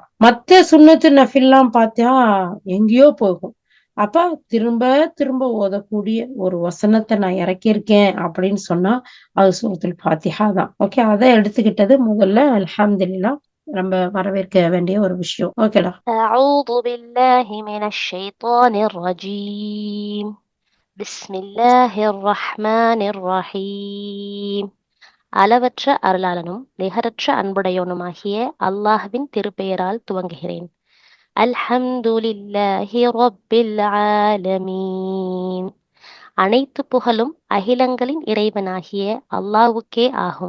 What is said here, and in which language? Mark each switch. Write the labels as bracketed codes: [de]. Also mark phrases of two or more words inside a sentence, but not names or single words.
[ta] மத்த சுன்னத்து நஃபில்லாம் பார்த்தா எங்கேயோ போகும். அப்ப திரும்ப திரும்ப ஓதக்கூடிய ஒரு வசனத்த நான் இறக்கியிருக்கேன் அப்படின்னு சொன்னா, அது சூரத்துல் ஃபாத்திஹா தான். ஓகே. அத எடுத்துக்கிட்டது முதல்ல அல்ஹம்துலில்லாஹ். ரொம்ப வரவேற்க வேண்டிய ஒரு விஷயம். ஓகேடா. [ar] أعوذ بالله من الشيطان الرجيم. بسم الله الرحمن الرحيم. [ta] அளவற்ற அருளாளனும் நிகரற்ற அன்புடையவனுமாகிய அல்லாஹ்வின் திருப்பெயரால் துவங்குகிறேன். [ar] الحمد لله رب العالمين. [ta] அனைத்து புகழும் அகிலங்களின் இறைவனாகிய அல்லாஹ்வுக்கே ஆகும்.